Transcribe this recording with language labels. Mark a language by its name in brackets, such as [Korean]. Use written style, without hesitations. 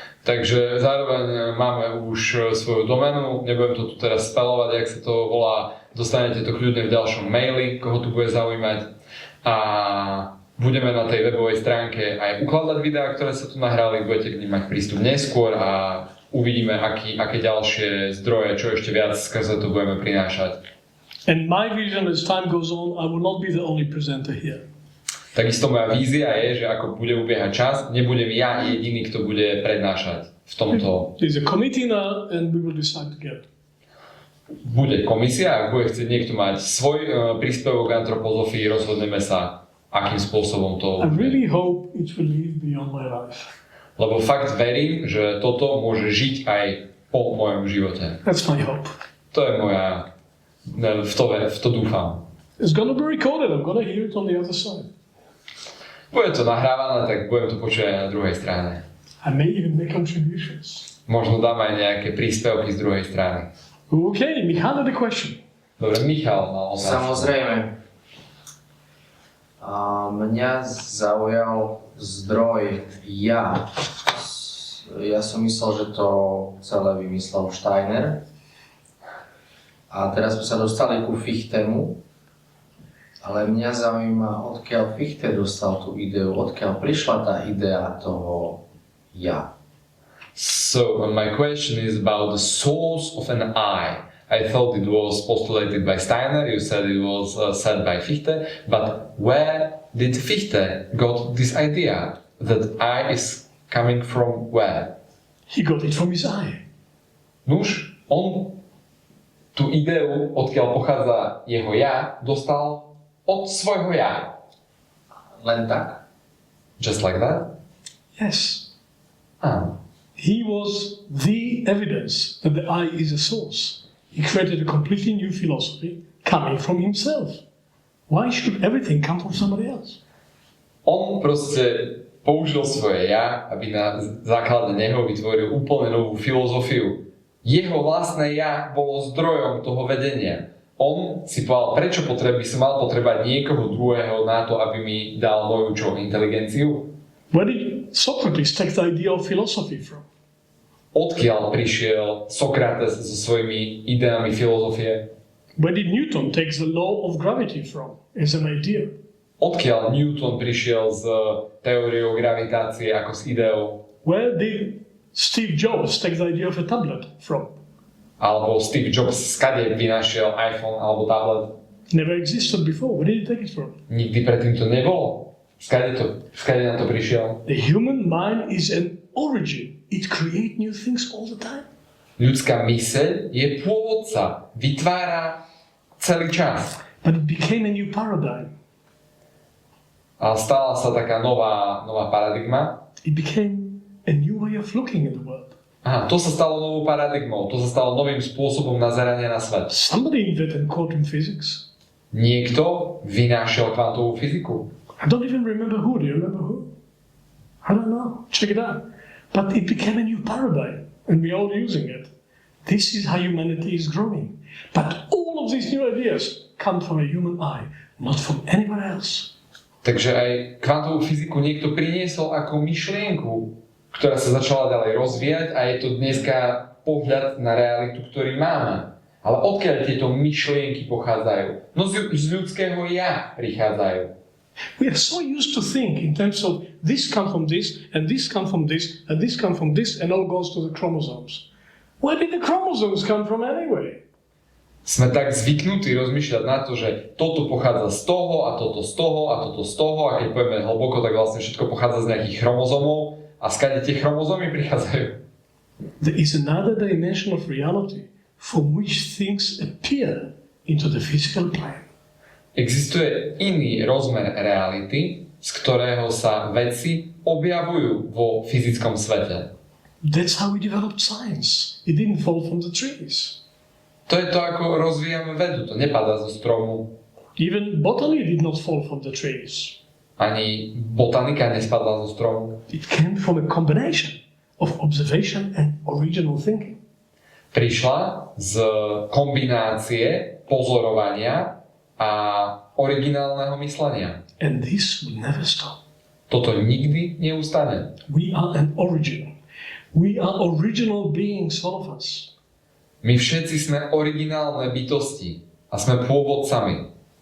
[Slovak] Takže zároveň máme už svoju doménu, nebudem to tu teraz spalovať, jak sa to volá, dostanete to kľudne v ďalšom maili, koho tu bude zaujímať. A budeme na tej webovej stránke aj ukladať videá, ktoré sa tu nahrali, budete k nim mať prístup neskôr a uvidíme, aké ďalšie zdroje, čo ešte viac skrze to budeme prinášať. [English] And my vision as time goes on, I will not be the only presenter here. [Slovak] Takisto moja vízia je, že ako bude ubiehať čas, nebudem ja jediný, kto bude prednášať v tomto. [English] There's a committee now and we will decide together. [Slovak] Bude komisia, ak bude chcieť niekto mať svoj príspevok k antropozofii, rozhodneme sa, akým spôsobom to [English] I really hope it will live beyond my life. [Slovak] Lebo fakt verím, že toto môže žiť aj po mojom živote. [English] That's my hope. [Slovak] To je moja... v to dúfam. [English] It's gonna be recorded, I'm gonna hear it on the other side. [Slovak] Bude to nahrávané, tak budem to počuť aj na druhej strane. [English] I may even make contributions. [Slovak] Možno dám aj nejaké príspevky z druhej strany. [English] Okay, Michal had a question. [Slovak] Dobre, Michal mal otázku. Samozrejme. Mňa zaujal zdroj ja. Ja som myslel, že to celé vymyslel Steiner. A teraz sme sa dostali ku Fichtemu. Ale mňa zaujíma, odkiaľ Fichte dostal tú ideu, odkiaľ prišla tá idea toho ja. [English] So my question is about the source of an I. I thought it was postulated by Steiner, you said it was said by Fichte, but where did Fichte got this idea that I is coming from where? He got it from his eye. [Slovak] Nuž, on tú ideu, odkiaľ pochádza jeho ja, dostal od svojho ja. Len tak? [English] Just like that? Yes. [Slovak] Áno. [English] He was the evidence that the I is a source. He created a completely new philosophy coming from himself. Why should everything come from somebody else? [Slovak] On proste použil svoje ja, aby na základe neho vytvoril úplne novú filozofiu. Jeho vlastné ja bolo zdrojom toho vedenia. On si povedal, prečo by som mal potrebať niekoho druhého na to, aby mi dal moju inteligenciu? [English] Where did Socrates take the idea of philosophy from? [Slovak] Odkiaľ prišiel Sokrates so svojimi ideami filozofie? [English] Where did Newton take the law of gravity from as an idea? [Slovak] Odkiaľ Newton prišiel s teóriou gravitácie ako s ideou? [English] Where did Steve Jobs take the idea of a tablet from? [Slovak] Alebo Steve Jobs skade vynašiel iPhone alebo tablet? [English] Never existed before. Where did he take it from? [Slovak] Nikdy predtým to nebolo. Skade na to prišiel? [English] The human mind is an origin. It creates new things all the time. [Slovak] Ľudská myseľ je pôvodca, vytvára celý čas. [English] But it became a new paradigm. [Slovak] A stala sa taká nová paradigma. [English] It became a new way of looking at the world. [Slovak] Aha, to sa stalo novou paradigmou, to sa stalo novým spôsobom nazerania na svet. [English] Somebody invented quantum physics. [Slovak] Niekto vynášiel kvantovú fyziku. [English] I don't even remember who. Do you remember who? I don't know. Check it out. But it became a new paradigm, and we're all using it. This is how humanity is growing. But all of these new ideas come from a human eye, not from anywhere else. [Slovak] Takže aj kvantovú fyziku niekto priniesol ako myšlienku, ktorá sa začala ďalej rozvíjať a je to dneska pohľad na realitu, ktorý máme. Ale odkiaľ tieto myšlienky pochádzajú? No z ľudského ja prichádzajú. [English] We are so used to think in terms of this come from this, and this come from this, and this come from this, and all goes to the chromosomes. Where did the chromosomes come from anyway? [Slovak] Sme tak zvyknutí rozmýšľať na to, že toto pochádza z toho a toto z toho a toto z toho a keď povieme hlboko, tak vlastne všetko pochádza z nejakých chromozomov a skade tie chromozomy prichádzajú. [English] There is another dimension of reality from which things appear into the physical plane. [Slovak] Existuje iný rozmer reality, z ktorého sa veci objavujú vo fyzickom svete. [English] That's how we developed science. It didn't fall from the trees. [Slovak] To je to, ako rozvíjame vedu, to nepadá zo stromu. [English] Even botany did not fall from the trees. [Slovak] Ani botanika nespadla zo stromu. [English] It came from a combination of observation and original thinking. [Slovak] Prišla z kombinácie pozorovania a originálneho myslenia. [English] And this will never stop. [Slovak] Toto nikdy neustane. [English] We are an origin. We are original beings, all of us. [Slovak] My všetci sme originálne bytosti a sme pôvodcami.